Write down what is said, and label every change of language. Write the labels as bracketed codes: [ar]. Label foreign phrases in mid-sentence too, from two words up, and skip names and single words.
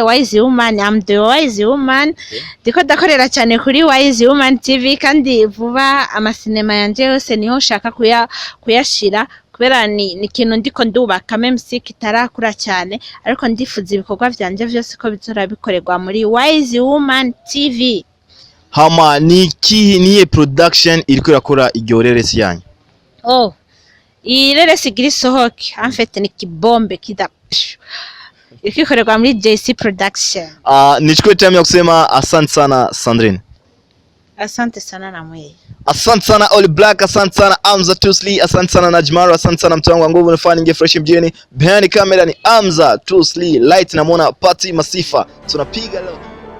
[en] Wise Woman, I'm the Wise Woman, [rn] ndiko ndakorera cyane kuri Wise Woman TV, kandi vuba amasinema yanje yose niho ushaka kuyashira, kubera ni ikintu ndiko ndubaka meme si kitarakura cyane, ariko ndifuza ibikorwa vyanje vyose ko bizora bikorerwa muri Wise Woman TV. Hama niye production iriko irakora Ireresi yanyu? Ireresi giri sohoke [fr] en fait [rn] ni kibombe kida ikikorerwa muri JC production. [sw] Nichukue time ya kusema asante sana Sandrine. Asante sana na mwe. Asante sana All Black, asante sana Amza Tusli, asante sana Najmaro, asante sana mtu wangu wa nguvu na Fanny nge fresh mjini. [en] Behind camera [sw] ni Amza Tusli, light na muona Pati Masifa. Tunapiga leo.